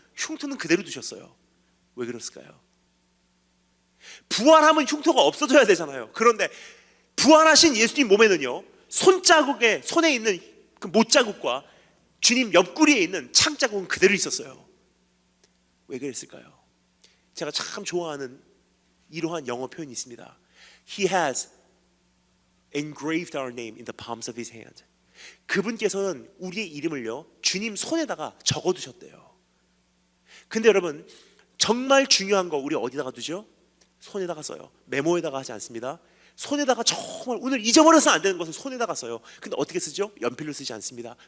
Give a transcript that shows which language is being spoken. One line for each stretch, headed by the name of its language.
Korean: 흉터는 그대로 두셨어요. 왜 그랬을까요? 부활하면 흉터가 없어져야 되잖아요. 그런데 부활하신 예수님 몸에는요, 손자국에, 손에 있는 그 못자국과 주님 옆구리에 있는 창자국은 그대로 있었어요. 왜 그랬을까요? 제가 참 좋아하는 이러한 영어 표현이 있습니다.
English: He has engraved our name in the palms of his hand.
Korean: 그분께서는 우리의 이름을요, 주님 손에다가 적어두셨대요. 근데 여러분, 정말 중요한 거 우리 어디다가 두죠? 손에다가 써요. 메모에다가 하지 않습니다. 손에다가 정말 오늘 잊어버려서는 안 되는 것을 손에다가 써요. 근데 어떻게 쓰죠? 연필로 쓰지 않습니다.